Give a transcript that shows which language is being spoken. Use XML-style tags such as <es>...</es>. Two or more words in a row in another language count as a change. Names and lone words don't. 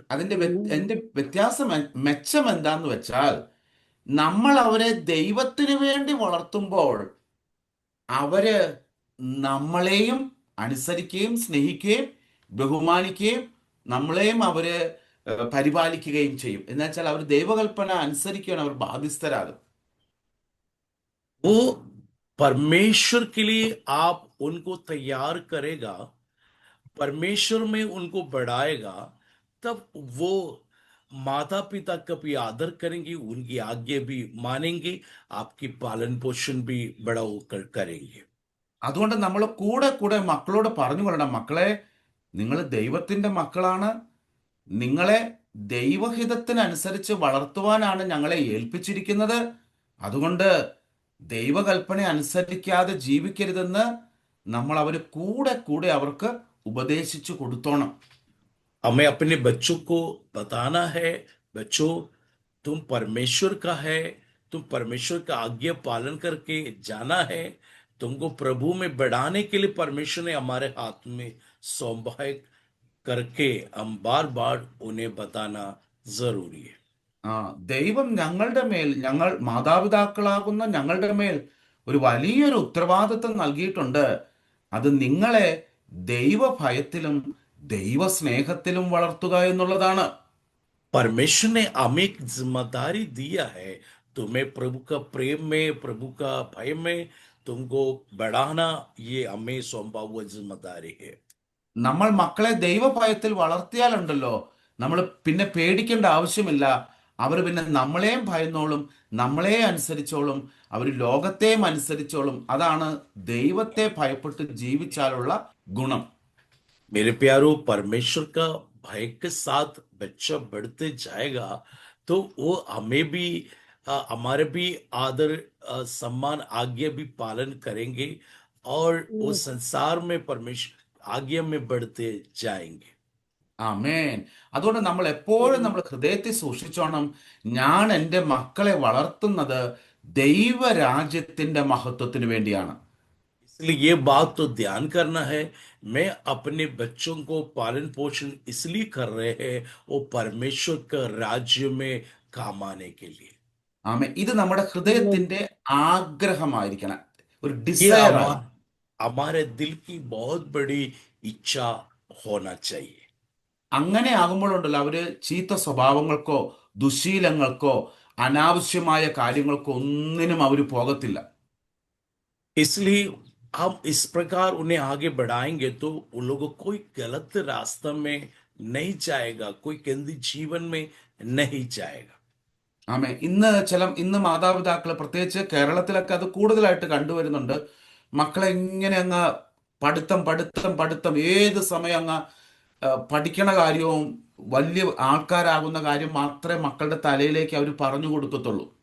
<ml>അതിന്റെ വ്യത്യാസം, മെച്ചം എന്താന്ന് വെച്ചാൽ, നമ്മൾ അവരെ ദൈവത്തിന് വേണ്ടി വളർത്തുമ്പോൾ അവര് നമ്മളെയും അനുസരിക്കുകയും സ്നേഹിക്കുകയും ബഹുമാനിക്കുകയും നമ്മളെയും അവര് പരിപാലിക്കുകയും ചെയ്യും. എന്നുവെച്ചാൽ അവർ ദൈവകൽപ്പന അനുസരിക്കുകയാണ്, അവർ ബാധ്യസ്ഥരാകും.</ml> <hi>वो परमेश्वर के लिए आप उनको तैयार करेगा, परमेश्वर में उनको बढ़ाएगा, तब वो माता पिता का भी आदर करेंगे, उनकी आज्ञा भी मानेंगे, आपकी पालन पोषण भी बड़ा होकर करेंगे।</hi> <ml>അതുകൊണ്ട് നമ്മൾ കൂടെ കൂടെ മക്കളോട് പറഞ്ഞു കൊള്ളണം, മക്കളെ, നിങ്ങൾ ദൈവത്തിന്റെ മക്കളാണ്, നിങ്ങളെ ദൈവഹിതത്തിനനുസരിച്ച് വളർത്തുവാനാണ് ഞങ്ങളെ ഏൽപ്പിച്ചിരിക്കുന്നത്. അതുകൊണ്ട് ദൈവകൽപ്പന അനുസരിക്കാതെ ജീവിക്കരുതെന്ന് നമ്മൾ അവര് കൂടെ കൂടെ അവർക്ക് ഉപദേശിച്ചു കൊടുത്തോണം.</ml> <hi>हमें अपने बच्चों को बताना है, बच्चों तुम परमेश्वर का है, तुम परमेश्वर का आज्ञा पालन करके जाना है, तुमको प्रभु में बढ़ाने के लिए परमेश्वर ने हमारे हाथ में सौंपा है करके हम बार बार उन्हें बताना जरूरी है।</hi> <ml>ദൈവം ഞങ്ങളുടെ മേൽ, ഞങ്ങൾ മാതാപിതാക്കളാകുന്ന ഞങ്ങളുടെ മേൽ ഒരു വലിയൊരു ഉത്തരവാദിത്വം നൽകിയിട്ടുണ്ട്. അത് നിങ്ങളെ ദൈവഭയത്തിലും ദൈവസ്നേഹത്തിലും വളർത്തുക എന്നുള്ളതാണ്.</ml> <hi>परमेश्वर ने हमें एक जिम्मेदारी दिया है, तुम्हें प्रभु का प्रेम में, प्रभु का भय में तुमको बढ़ाना, ये हमें सौंपा हुआ जिम्मेदारी है।</hi> <ml>നമ്മൾ മക്കളെ ദൈവഭയത്തിൽ വളർത്തിയാലുണ്ടല്ലോ, നമ്മൾ പിന്നെ പേടിക്കേണ്ട ആവശ്യമില്ല. അവർ പിന്നെ നമ്മളെയും ഭയന്നോളും, നമ്മളെ അനുസരിച്ചോളും, അവർ ലോകത്തെയും അനുസരിച്ചോളും. അതാണ് ദൈവത്തെ ഭയപ്പെട്ട് ജീവിച്ചാലുള്ള ഗുണം.</ml> <hi>मेरे प्यारो, परमेश्वर का भय के साथ बच्चा बढ़ते जाएगा तो वो हमें भी हमारे भी आदर सम्मान आज्ञा भी पालन करेंगे और वो संसार में परमेश्वर आज्ञा में बढ़ते जाएंगे।</hi> <ml>ആമേൻ. അതുകൊണ്ട് നമ്മൾ എപ്പോഴും നമ്മൾ ഹൃദയത്തിൽ സൂക്ഷിച്ചോണം, ഞാൻ എൻ്റെ മക്കളെ വളർത്തുന്നത് ദൈവരാജ്യത്തിന്റെ മഹത്വത്തിന് വേണ്ടിയാണ്.</ml> <hi>इसलिए ये बात तो ध्यान करना है, मैं अपने बच्चों को पालन पोषण इसलिए कर रहे हैं वो परमेश्वर का राज्य में काम आने के लिए।</hi> <ml>ആമേൻ. ഇത് നമ്മുടെ ഹൃദയത്തിന്റെ ആഗ്രഹമായിരിക്കണം, ഒരു ये ഡിസയർ ആയി.</ml> <hi>हमारे दिल की बहुत बड़ी इच्छा होना चाहिए।</hi> <ml>അങ്ങനെ ആകുമ്പോഴുണ്ടല്ലോ അവര് ചീത്ത സ്വഭാവങ്ങൾക്കോ ദുശീലങ്ങൾക്കോ അനാവശ്യമായ കാര്യങ്ങൾക്കോ ഒന്നിനും അവര് പോകത്തില്ല.</ml> <hi>इसलिए हम इस प्रकार उन्हें आगे बढ़ाएंगे तो उन लोगों कोई गलत रास्ते में नहीं जाएगा, कोई गंदी जीवन में नहीं जाएगा।</hi> <ml>ആമേ. ഇന്ന് മാതാപിതാക്കൾ പ്രത്യേകിച്ച് കേരളത്തിലൊക്കെ അത് കൂടുതലായിട്ട് കണ്ടുവരുന്നുണ്ട്. മക്കളെ ഇങ്ങനെ അങ്ങ് പഠിത്തം പഠിത്തം പഠിത്തം ഏത് സമയം അങ്ങ് പഠിക്കണ കാര്യവും വലിയ ആൾക്കാരാകുന്ന കാര്യം മാത്രമേ മക്കളുടെ തലയിലേക്ക് അവർ പറഞ്ഞു കൊടുക്കത്തുള്ളൂ.</ml>